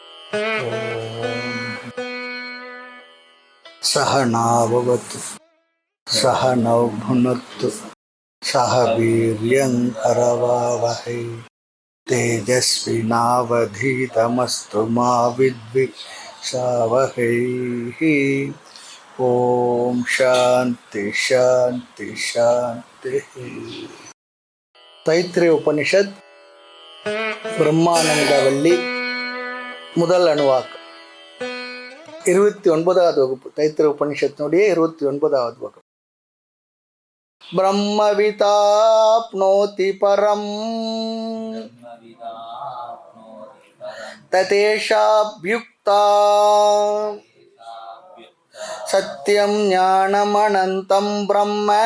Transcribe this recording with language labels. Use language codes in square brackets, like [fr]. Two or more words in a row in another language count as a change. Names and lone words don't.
[sa] सहनाववतु सहनौ भुनक्तु सह वीर्यङ्करवावहै तेजस्विनावधीतमस्तु मा विद्विषावहै। ओम शांति शांति शांति। [ta] தைத்திரிய உபனிஷத் பிரம்மானந்தவல்லி முதல் அணுவாக்கம் 29வது வகுப்பு. தைத்திரிய உபனிஷத்தினுடைய 29வது வகுப்பு. [sa] ब्रह्मविदाप्नोति परम् तदेषाभ्युक्ता सत्यम् ज्ञानमनन्तम् ब्रह्म